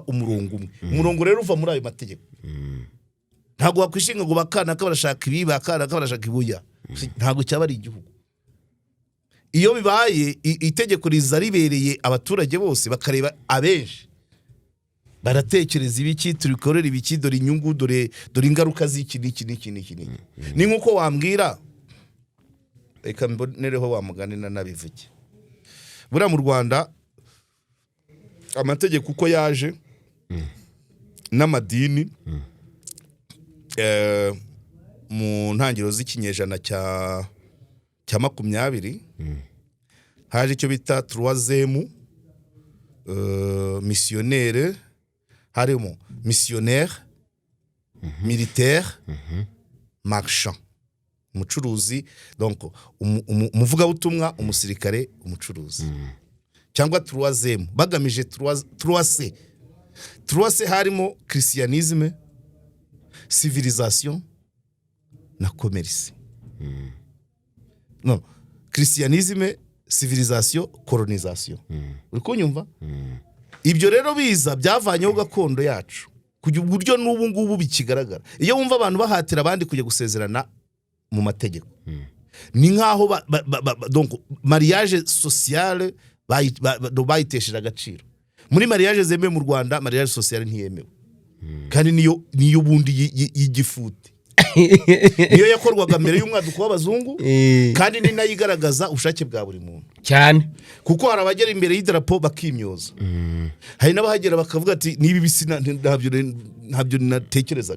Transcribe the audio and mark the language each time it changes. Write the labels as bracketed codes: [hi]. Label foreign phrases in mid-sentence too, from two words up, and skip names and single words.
[rw] umurongo umwe umurongo rero uva muri ayo mategeko ntabwo wakwishinga ngo bakana ko barashaka ibi bakana ko barashaka ibuya ntabwo cyaba ari igihugu iyo bibaye itegeko riza ribereye abaturage bose bakareba abenshi baratekereza ibiki turikorera ibiki dore inyungu dore ingaruka z'iki n'iki ni nkuko wambwira reka mbonereho wamuganira nabivuge buriya mu Rwanda amategeko uko yaje n'amadini mu ntangiriro z'ikinyejana cya 20 haje icyo bita [fr] troisième missionnaire, [rw] harimo [fr] missionnaire, militaire, marchand, [rw] umucuruzi, donc umuvugabutumwa, umusirikare, umucuruzi, cyangwa troisième bagamije 3C harimo [fr] christianisme, civilisation [rw] na commerce. [fr] No, christianisme, civilisation, colonisation. [rw] Uri kunyumva? Ibyo rero biza byavanyeho gakondo yacu kugira uburyo n'ubu ngubu bikigaragara. Iyo wumva abantu bahatira abandi kujya gusezerana mu mategeko, ni nkaho [fr] donc mariage sociale [rw] bayitesheje agaciro. Muri mariage zemewe mu Rwanda, [fr] mariage sociale [rw] ntiyemewe, kandi niyo bundi y'igifuti niyo yakorwaga mbere y'umwaduko w'abazungu, kandi ni nayo igaragaza ubushake bwa buri muntu cyane, kuko hari abagera imbere y'idarapo bakimyoza, hari n'abahagera bakavuga ati nibi bisi ntabyo natekerezaga.